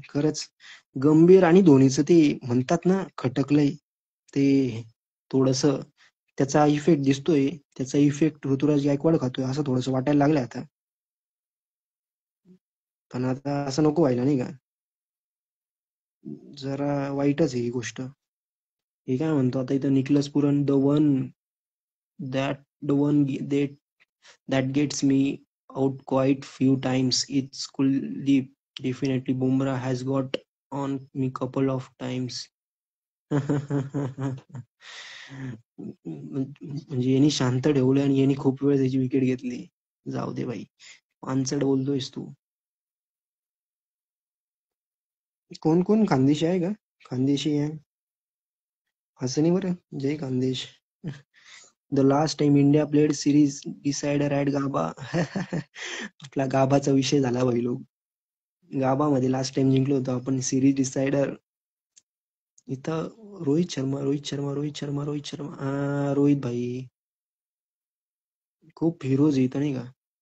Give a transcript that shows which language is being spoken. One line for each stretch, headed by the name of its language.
Marathi: खरंच गंभीर आणि धोनीचं ते म्हणतात ना खटकलंय ते थोडस त्याचा इफेक्ट दिसतोय. त्याचा इफेक्ट ऋतुराज गायकवाड खातोय असं थोडंसं वाटायला लागलं आता. पण आता असं नको व्हायला नाही का. जरा वाईटच आहे ही गोष्ट. हे काय म्हणतो आता इथं Nicholas Pooran
English: the one that gets me out quite few times. It's Kuldeep. Definitely Bumrah has got on me couple of times.
Marathi: म्हणजे यांनी शांत ठेवलं आणि यांनी खूप वेळ त्याची विकेट घेतली. जाऊ दे भाई. पानसट बोलतोयस तू. कोण कोण खानदेशी आहे का? खानदेशी आहे असं नाही बरं. जय Khandesh.
English: The last time India played series decider at Gabba.
Marathi: आपला गाभाचा विषय झाला भाई लोक. गाभामध्ये लास्ट टाइम जिंकलो होतो आपण सिरीज डिसाइडर. इथं रोहित भाई खूप हिरोज इथं नाही का.